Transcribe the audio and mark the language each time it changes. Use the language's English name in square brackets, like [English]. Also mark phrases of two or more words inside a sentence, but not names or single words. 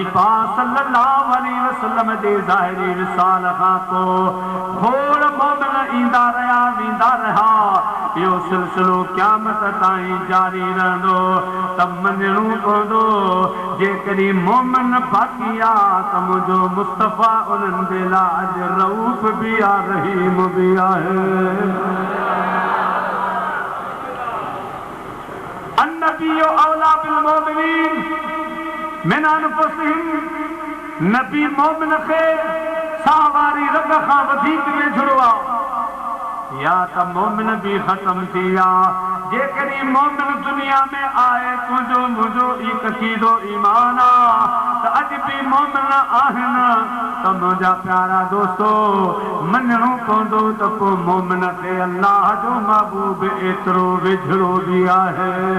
[Sindhi] पाक [Arabic] صلى الله عليه وسلم [Sindhi] जे ज़ाहिरी विसाल खां पोइ खोड़ मोमिन ईंदा रहिया वेंदा रहिया इहो सिलसिलो क़यामत ताईं जारी रहंदो त मञणो पवंदो जेकॾहिं मोमिन बाक़ी आहे त मुंहिंजो मुस्तफ़ा उन्हनि जे लाइ अॼु रऊफ़ बि आहे रहीम बि आहे। [Arabic] النبي أولى بالمؤمنين من أنفسهم, [Sindhi] नबी मोमिन खे सावारी रग खां वधीक वेझड़ो आहे। या त मोमिन बि ख़त्म थी विया, जेकॾहिं मोमिन दुनिया में आहे, तुंहिंजो मुंहिंजो ई अक़ीदो ईमान आहे त अॼु बि मोमिन आहिनि, त मुंहिंजा प्यारा दोस्तो मञणो पवंदो त पोइ मोमिन खे अल्लाह जो महबूब एतिरो वेझड़ो बि आहे।